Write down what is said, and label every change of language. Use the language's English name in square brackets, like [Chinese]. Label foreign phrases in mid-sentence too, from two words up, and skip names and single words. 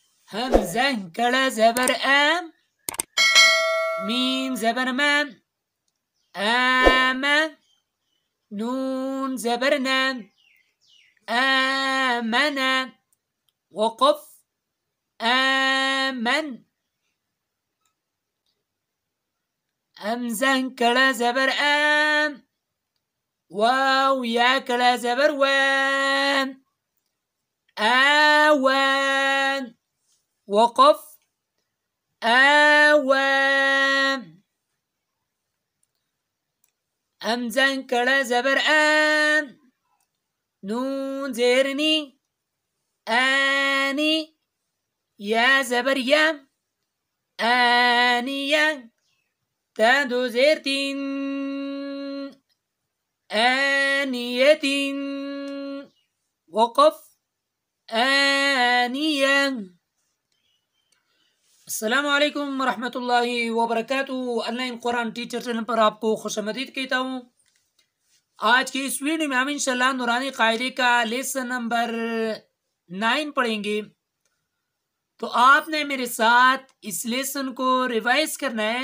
[Urdu] همزة كلا زبر آم. ميم زبر مان. آمن. نون زبر نان. آمن. وقف. آمن. همزة كلا زبر آم. واو يا كلا زبر وان. آوان. وقف. آوان. همزة كلا زبر آن. نون زيرني. آني. يا زبر يا. آنيا. تادو زيرتين. آنية. وقف. آنيا. [Arabic] السلام علیکم ورحمۃ اللہ وبرکاتہ۔ [Urdu] آن لائن قرآن ٹیچر چینل پر آپ کو خوش آمدید کہتا ہوں۔ آج کے اس ویڈیو میں ہم انشاءاللہ نورانی قاعدے کا [English] lesson number [Urdu] 9 پڑھیں گے، تو آپ نے میرے ساتھ اس لیسن کو ریوائز کرنا ہے۔